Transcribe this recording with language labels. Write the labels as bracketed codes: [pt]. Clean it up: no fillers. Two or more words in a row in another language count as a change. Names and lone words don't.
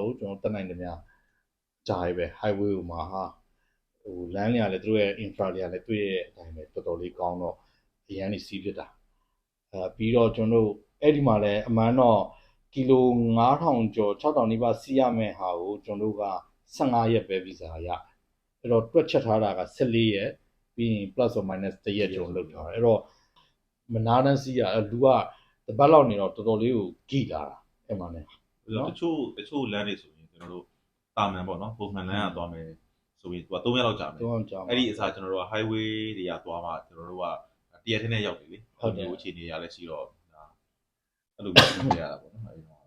[my] ကိုကျွန်တော်တက်နိုင်တယ်များကြားရပဲ highway ကိုမှာဟာဟိုလမ်းတွေကလည်းသူတို့ရဲ့ infra တွေကလည်းတွေ့ရဲ့အတိုင်းပဲတော်တော်လေးကောင်းတော့အရန်နေစီးဖြစ်တာပြီးတော့ကျွန်တော်တို့အဲ့ဒီမှာလည်းအမှန်တော့ကီလို9000ကျော်6000နီးပါးစီးရမယ့်ဟာကိုကျွန်တော်တို့က15ရက်ပဲဗီဇာရအဲ့တော့တွက်ချက်ထားတာက14ရက်ပြီးရင် [en] plus or minus 1 [my] ရက်ကျွန်တော်လုပ်ထားတယ်အဲ့တော့မနာတန်းစီးရလူကတပတ်လောက်နေတော့တော်တော်လေးကိုကြည်လာတာအဲ့မှာね တချို့လမ်းတွေဆိုရင်ကျွန်တော်တို့တာမန်ပေါ့နော်ပုံမှန်လမ်းကသွားမယ်ဆိုရင်သူက3ရက်လောက်ကြာမယ်အဲ့ဒီအစားကျွန်တော်တို့က highway တွေကသွားမှကျွန်တော်တို့ကတရက်ထင်းနဲ့ရောက်တယ်လေဟုတ်တယ်အခြေအနေရလည်းရှိတော့အဲ့လိုမျိုးပြရတာပေါ့နော်အဲ့တော့